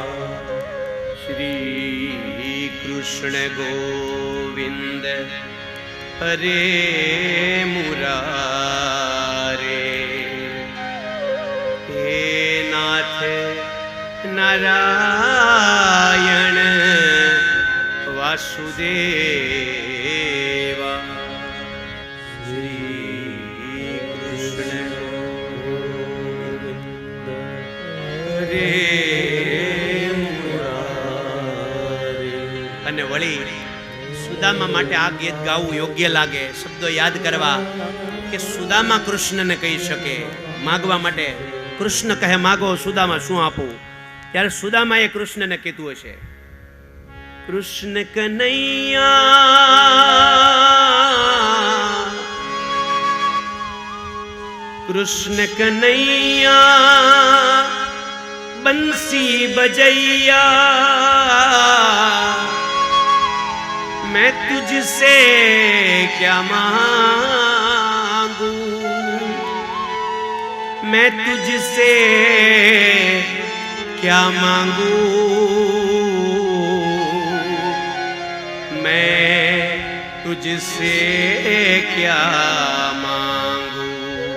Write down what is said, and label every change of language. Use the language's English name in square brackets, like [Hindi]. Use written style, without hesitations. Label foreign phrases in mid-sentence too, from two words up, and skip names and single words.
[Sanskrit] श्री कृष्ण गोविंद हरे मुरारे, हे नाथ नारायण वासुदेवा। श्री कृष्ण गोविंद हरे मुरारे। [Gujarati] અને વળી સુદામા માટે આ ગીત ગાવું યોગ્ય લાગે, શબ્દો યાદ કરવા કે સુદામા કૃષ્ણને કહી શકે, માગવા માટે કૃષ્ણ કહે માગો સુદામા શું આપું, ત્યારે સુદામાએ કૃષ્ણને કીધું હશે, કૃષ્ણ [Hindi] कनैया, कृष्ण कनैया बंसी બજૈયા, मैं तुझसे क्या मांगूं, मैं तुझसे क्या मांगूं, मैं तुझसे क्या मांगूं।